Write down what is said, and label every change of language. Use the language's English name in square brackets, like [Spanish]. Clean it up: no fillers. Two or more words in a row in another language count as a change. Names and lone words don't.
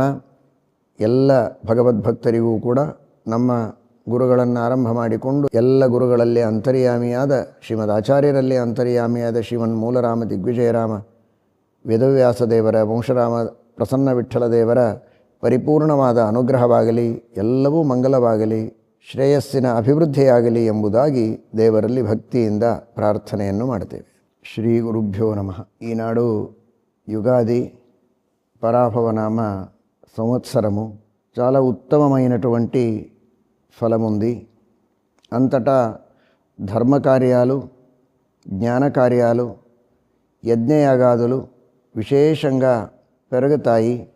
[Kannada] ಎಲ್ಲ ಭಗವದ್ಭಕ್ತರಿಗೂ ಕೂಡ ನಮ್ಮ ಗುರುಗಳನ್ನು ಆರಂಭ ಮಾಡಿಕೊಂಡು ಎಲ್ಲ ಗುರುಗಳಲ್ಲಿ ಅಂತರ್ಯಾಮಿಯಾದ ಶ್ರೀಮದ್ ಆಚಾರ್ಯರಲ್ಲಿ ಅಂತರ್ಯಾಮಿಯಾದ ಶ್ರೀಮನ್ ಮೂಲರಾಮ ದಿಗ್ವಿಜಯರಾಮ ವೇದವ್ಯಾಸ ದೇವರ, ವಂಶರಾಮ ಪ್ರಸನ್ನ ವಿಠ್ಠಲ ದೇವರ ಪರಿಪೂರ್ಣವಾದ ಅನುಗ್ರಹವಾಗಲಿ, ಎಲ್ಲವೂ ಮಂಗಲವಾಗಲಿ, ಶ್ರೇಯಸ್ಸಿನ ಅಭಿವೃದ್ಧಿಯಾಗಲಿ ಎಂಬುದಾಗಿ ದೇವರಲ್ಲಿ ಭಕ್ತಿಯಿಂದ ಪ್ರಾರ್ಥನೆಯನ್ನು ಮಾಡ್ತೇವೆ. [Sanskrit] ಶ್ರೀ ಗುರುಭ್ಯೋ ನಮಃ. [Telugu] ఈనాడు యుగాది పరాభవనామ సంవత్సరము చాలా ఉత్తమమైనటువంటి ఫలముంది. అంతటా ధర్మ కార్యాలు, జ్ఞాన కార్యాలు, యజ్ఞయాగాదులు విశేషంగా పెరుగుతాయి.